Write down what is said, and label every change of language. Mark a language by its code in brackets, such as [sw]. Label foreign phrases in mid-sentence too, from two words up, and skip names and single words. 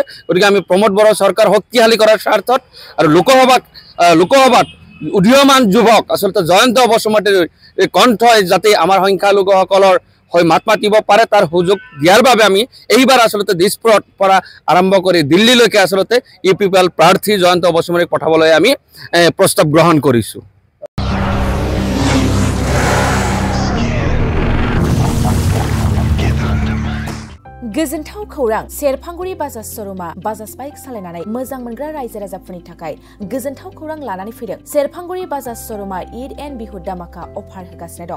[as] গতিকে আমি প্ৰমোদ বড়োৰ চৰকাৰ শক্তিশালী কৰাৰ স্বাৰ্থত আৰু লোকসভাত উদীয়মান যুৱক আচলতে জয়ন্ত বসুমতাৰীৰ কণ্ঠই যাতে আমাৰ সংখ্যালঘুসকলৰ হৈ মাত মাতিব পাৰে তাৰ সুযোগ দিয়াৰ বাবে আমি এইবাৰ আচলতে দিছপুৰৰ পৰা আৰম্ভ কৰি দিল্লীলৈকে আচলতে UPPL প্ৰাৰ্থী জয়ন্ত বসুমতাৰীক পঠাবলৈ আমি প্ৰস্তাৱ গ্ৰহণ কৰিছোঁ। [brx] गोजोनथाव खौरां सेरफांगुरि बाजाज शोरूमा बाजाज बाइक सालायनानै मोजां मोनग्रा रायजो राजाफोरनि थाखाय गोजोनथाव खौरां लानानै फैदों। सेरफांगुरि बाजाज शोरूमा ईद एन्ड बिहु दामाका अफार होगासिनो दं।